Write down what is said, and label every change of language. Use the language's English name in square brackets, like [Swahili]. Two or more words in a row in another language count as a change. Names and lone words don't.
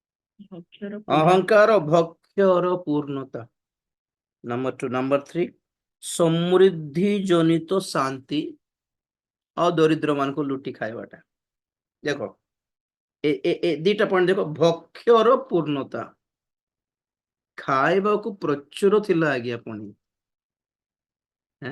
[Odia] ଭକ୍ଷ୍ୟର ପୂର୍ଣ୍ଣତା ଅହଂକାର ଭକ୍ଷ୍ୟର ପୂର୍ଣ୍ଣତା ନମ୍ବର 2 ନମ୍ବର 3 ସମୃଦ୍ଧି ଜନିତ ଶାନ୍ତି ଆଉ ଦରିଦ୍ର ମାନଙ୍କୁ ଲୁଟି ଖାଇବାଟା। ଦେଖ ଏ ଦିଟା ପଏଣ୍ଟ ଦେଖ, ଭକ୍ଷ୍ୟର ପୂର୍ଣ୍ଣତା, ଖାଇବାକୁ ପ୍ରଚୁର ଥିଲା ଆଜ୍ଞା ପୁଣି, ହେଁ?